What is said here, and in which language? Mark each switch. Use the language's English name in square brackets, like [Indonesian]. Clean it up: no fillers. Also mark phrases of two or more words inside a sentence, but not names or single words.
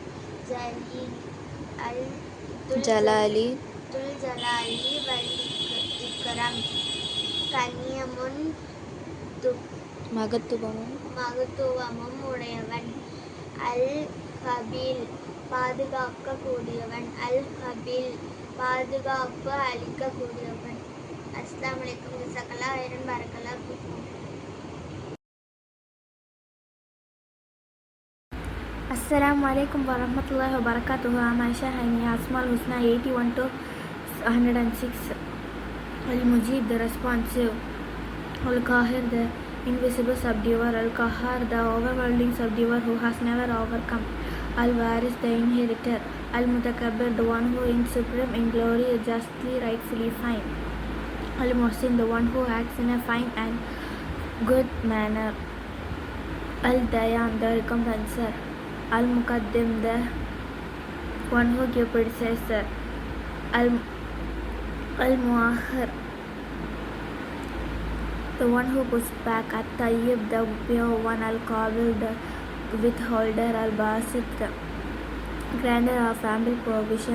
[Arabic] الجلالِ والإكرام [Tamil] கண்ணியமும் மகத்துவமும் உடையவன் அல் கபீல் பாதுகாக்கக்கூடியவன் அல் கபீல் பாதுகாப்பு அளிக்கக்கூடியவன். [Arabic] السلام عليكم جزاك الله خيرا بارك الله فيكم. السلام عليكم ورحمة الله وبركاته. [English] I'm Aisha Haini. Asmaul Husna 81 to 106. Al-Mujib, the responsive. Al-Qahir, the invisible subduer. Al-Qahar, the overwhelming subduer who has never overcome. Al-Waris, the inheritor. Al-Mutakabbir, the one who is supreme in glory, justly, rightfully fine. Al-Muhsin, the one who acts in a fine and good manner. Al-Dayan, the recompenser. Al-Muqaddim, the one who gives predecessor. Al-Muakhir, the one who puts back. At-Tayyib, the pure one. Al-Qabil, the withholder. Al-Basit, the grantor of ample provision.